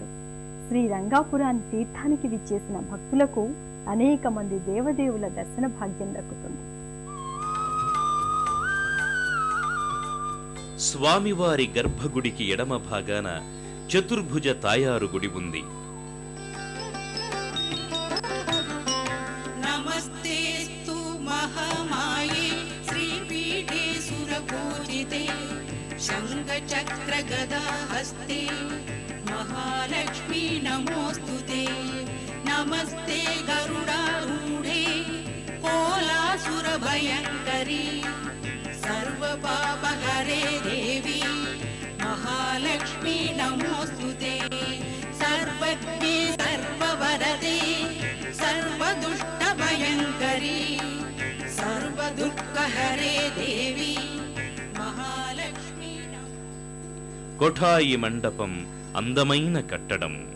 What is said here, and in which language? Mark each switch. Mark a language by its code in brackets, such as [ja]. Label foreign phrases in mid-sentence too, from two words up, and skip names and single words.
[te] శ్రీ రంగాపురాన్ని తీర్థానికి విచ్చేసిన భక్తులకు అనేక మంది దేవదేవుల దర్శన భాగ్యం దక్కుతుంది. స్వామివారి గర్భగుడికి ఎడమ భాగాన చతుర్భుజ తాయారు గుడి ఉంది. [sa] शंखचक्र गदा हस्ते महालक्ष्मी नमोस्तुते नमस्ते गरुडारूढे कोलासुर भयंकरी सर्वपापहरे देवी महालक्ष्मी नमोस्तुते सर्वज्ञे सर्ववरदे सर्वदुष्ट भयंकरी सर्वदुःखहरे देवी [te] కోఠాయి మండపం అందమైన కట్టడం.